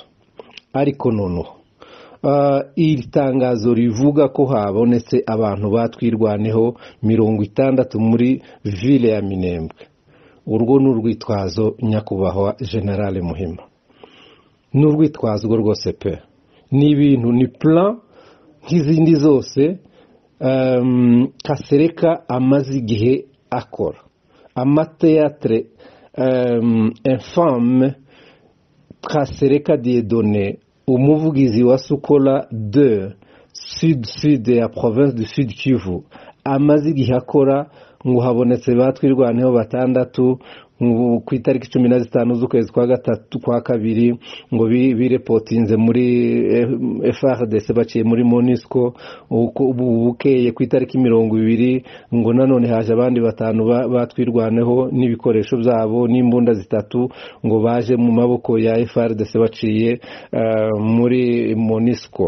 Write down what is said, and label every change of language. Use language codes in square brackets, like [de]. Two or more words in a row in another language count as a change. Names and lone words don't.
[rw] Ariko noneho iri tangazo rivuga ko habonetse abantu batwirwaneho 60 muri ville ya Minembwe, urwo n'urwitwazo nyakubahwa General Muhima, n'urwitwazo rwose pe, ni ibintu ni plan nk'izindi zose Kasereka amaze igihe akora, amateatre infâme Kasereka Dieudonné, umuvugizi wa Sukola 2 sud ya [fr] province du Sud Kivu, [rw] amaze igihe akora ngo habonetse batwirwaneho 6 ku itariki 15 z'ukwezi kwa gatatu kwa kabiri, ngo birepotinze muri FARDC baciye muri MONUSCO. Bukeye ku itariki 20 ngo nanone haje abandi 5 batwirwaneho n'ibikoresho byabo n'imbunda 3 ngo baje mu maboko ya FARDC baciye muri MONUSCO.